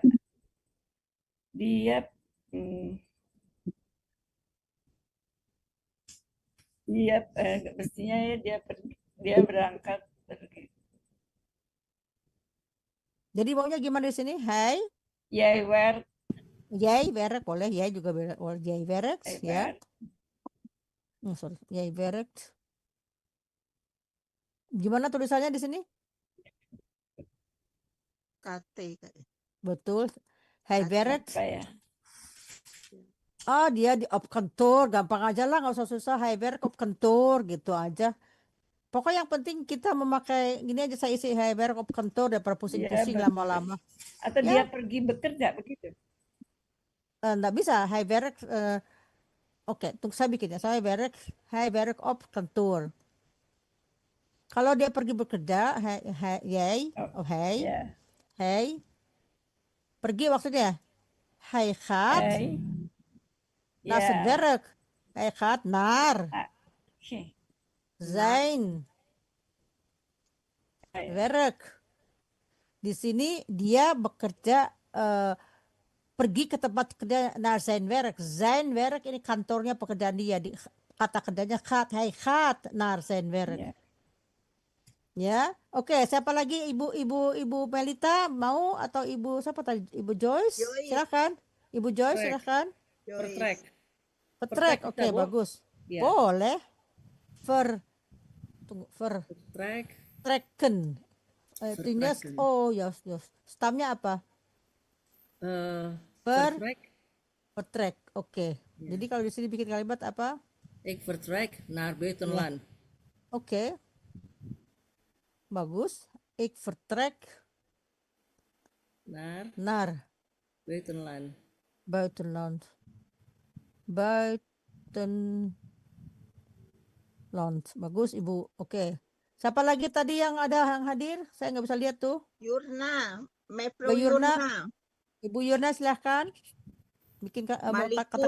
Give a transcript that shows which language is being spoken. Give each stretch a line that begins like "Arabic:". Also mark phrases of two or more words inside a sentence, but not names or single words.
Indonesian: Dia mestinya ya dia berangkat pergi. Jadi maunya gimana di sini? Hai.
Dutch: Jij werkt. Jij werkt
Indonesian: boleh, jij juga boleh.
Dutch: Jij werkt,
Indonesian: Hij ya. werkt.
Dutch: Sorry, jij werkt.
Indonesian: Gimana tulisannya di sini? KT kayaknya. Betul. Hij Kata. werkt. Apa ya? Dia op kantor, gampang aja lah, nggak usah susah.
Dutch: Hij werkt op kantor
Indonesian: gitu aja. Pokoknya yang penting kita memakai gini aja, saya isi
Dutch: hij werkt op kantor
Indonesian: daripada Dia pusing-pusing bekerja. lama-lama. Atau Ya, dia pergi bekerja begitu. nggak bisa.
Dutch: Hij werkt.
Indonesian: Oke, tunggu saya bikin ya.
Dutch: Hij werkt op kantoor.
Indonesian: Kalau dia pergi bekerja, jij Oh,
Dutch: of hij,
Indonesian: ya. pergi maksudnya.
Dutch: Hij gaat
Indonesian: Hij.
Dutch: naar zijn
Indonesian: Ya.
Dutch: werk. Hij gaat naar
Indonesian: Ah, oke. zijn Hij. werk. Di sini dia bekerja, pergi ke tempat kerja,
Dutch: naar zijn werk. Zijn werk
Indonesian: ini kantornya, pekerjaan dia. Kata kerjanya gaat.
Dutch: Hij gaat naar zijn werk.
Indonesian: Ya. Ya, oke. Siapa lagi? Ibu Melita mau atau ibu siapa tadi? Ibu Joyce, Joyce. silakan. Ibu Joyce, Vertrek. silakan. Vertrek. Vertrek, Vertrek oke, bisa, Bu? bagus. Ya. Boleh. Vertrek. Vertrekken. Artinya, Vertrekken. oh ya, stamnya apa? Vertrek. Vertrek, oke. Ya. Jadi kalau di sini bikin kalimat apa?
Dutch: Ik vertrek naar buitenland.
Indonesian: Oke. Bagus.
Dutch: Ik vertrek naar
Indonesian: Buitenland. buitenland. Bagus, Ibu. Oke. Siapa lagi tadi yang hadir? Saya nggak bisa lihat tuh. Yurna, Mepro Bu Yurna. Yurna. Ibu Yurna silahkan. Bikin kata Malikul